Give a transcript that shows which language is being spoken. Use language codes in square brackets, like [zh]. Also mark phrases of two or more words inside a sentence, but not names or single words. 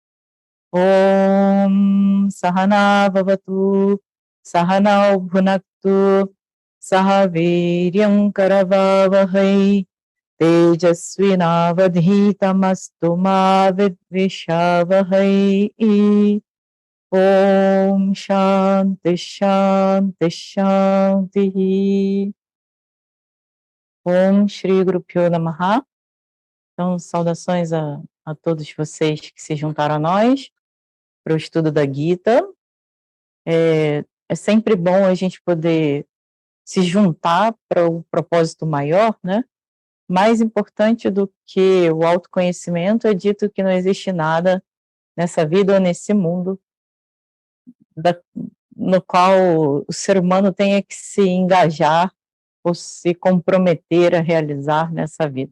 [sa] Om Sahana Bhavatu Sahana Bhunaktu Sahaviryam Karavavahai Tejasvinavadhitamastu ma vidvishavahai. Om Shanti Shanti Shanti. Om Shri Guru Pyo Namaha. [pt] Então, saudações a todos vocês que se juntaram a nós para o estudo da Gita. É sempre bom a gente poder se juntar para o propósito maior, né? Mais importante do que o autoconhecimento é dito que não existe nada nessa vida ou nesse mundo no qual o ser humano tenha que se engajar ou se comprometer a realizar nessa vida.